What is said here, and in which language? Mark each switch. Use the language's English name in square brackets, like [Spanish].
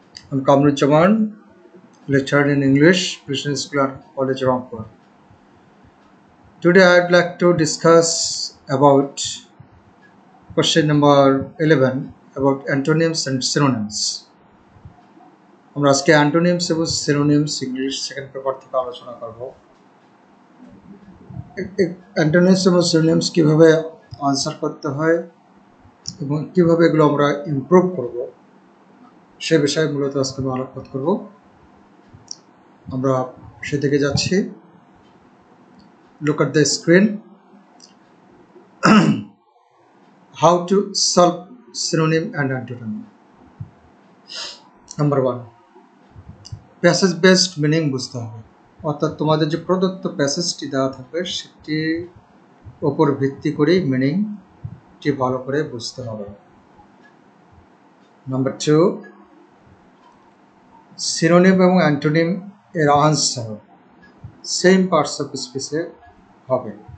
[English] I'm Kamru Chaman, lecturer in English, Christian School and College Rampur. Today I'd like to discuss about question number 11 about antonyms and synonyms. [Bangla] আমরা আজকে antonyms এবং synonyms English second paper থেকে আলোচনা করব। antonyms এবং synonyms কিভাবে answer করতে হয় এবং কিভাবে এগুলো আমরা ইমপ্রুভ করব সে বিষয়ে মূলত আজকে আমরা আলোকপাত করব। আমরা সেদিকে যাচ্ছি। [English] Look at the screen. How to solve synonym and antonym. Number 1. Passage based meaning [Bangla] বুঝতে হবে। অর্থাৎ তোমাদের যে প্রদত্ত প্যাসেজটি দেওয়া থাকবে সেটির উপর ভিত্তি করে মিনিংটি ভালো করে বুঝতে হবে। নাম্বার 2, সিনোনিম এবং অ্যান্টোনিম এর আনসার সেম পার্টস অফ স্পিচে হবে।